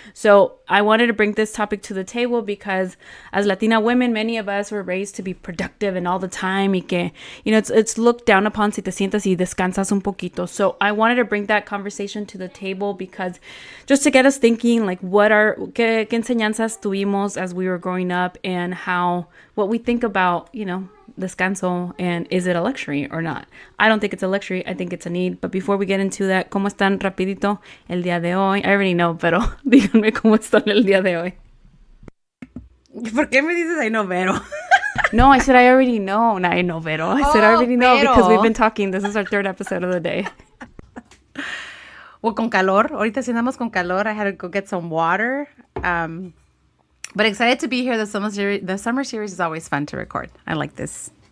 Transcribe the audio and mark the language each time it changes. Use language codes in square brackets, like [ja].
[en] So I wanted to bring this topic to the table because as Latina women, many of us were raised to be productive and all the time [es] y que, [en] it's looked down upon [es] si te sientas y descansas un poquito. [en] So I wanted to bring that conversation to the table because just to get us thinking, like [es] qué enseñanzas tuvimos [en] as we were growing up and what we think about, descanso and is it a luxury or not. I don't think it's a luxury. I think it's a need. But before we get into that, [es] ¿cómo están rapidito el día de hoy? [en] I already know, [es] pero díganme cómo están el día de hoy. ¿Por qué me dices [en] I know [es] Vero? [en] No, I said I already know. No, I know Vero. I said I already know because we've been talking. This is our third episode of the day. [es] Well, con calor. Ahorita si andamos con calor, [en] I had to go get some water. But excited to be here. The summer series is always fun to record. I like this.